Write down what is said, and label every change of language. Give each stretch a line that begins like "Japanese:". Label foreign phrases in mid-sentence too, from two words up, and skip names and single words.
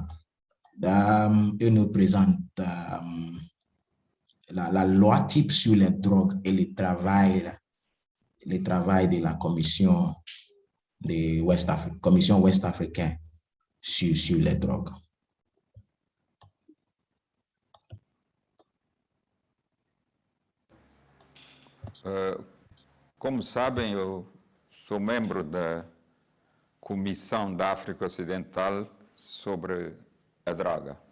French: Il nous présente la loi type sur les drogues et le travail de la commission ouest-africaine sur les drogues.
Portuguese: Como sabem, eu sou membro da Comissão da África Ocidental sobre a droga.